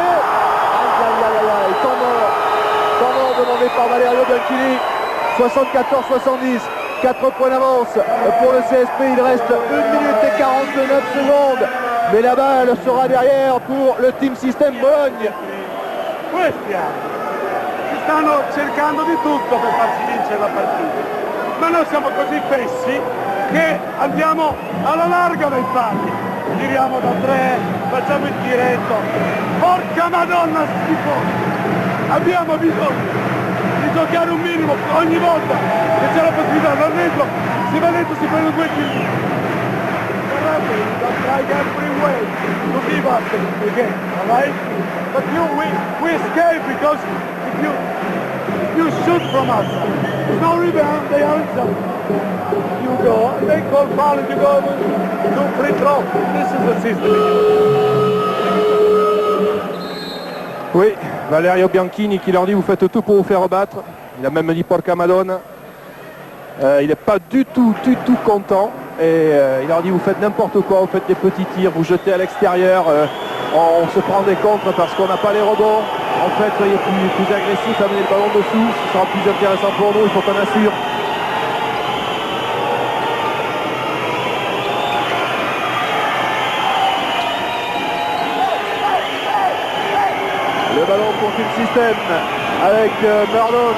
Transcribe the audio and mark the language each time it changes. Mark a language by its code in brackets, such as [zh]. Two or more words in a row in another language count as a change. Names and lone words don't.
[fr] Aïe. Temps mort demandé par Valerio Bianchini. 74-70. 4 points d'avance pour le CSP, il reste 1 minute et 49 secondes. Mais la balle sera derrière pour le Team System Bologne. [it] Questi stanno cercando di tutto per farsi vincere la partita. Ma noi siamo così fessi che andiamo alla larga dai falli. Giriamo da 3, facciamo il tiretto. Porca Madonna schifo! Abbiamo bisogno di giocare un minimo ogni volta che c'è la possibilità dal dentro, si va dentro, si prende 2 kill. [en] Try every way to give us the game, alright? But we escape because if you shoot from us, there's no rebound, they are inside. You go, they call foul and you go to free throw. This is the system. [fr] Oui, Valerio Bianchini qui leur dit vous faites tout pour vous faire rebattre. Il a même dit [it] porca Madonna. [fr] Il n'est pas du tout content. Et il leur dit vous faites n'importe quoi, vous faites des petits tirs, vous jetez à l'extérieur. On se prend des contres parce qu'on n'a pas les rebonds. En fait, soyez plus agressif, amenez le ballon dessous. Ce sera plus intéressant pour nous, il faut qu'on assure. Le ballon pour Team System avec Murdoch.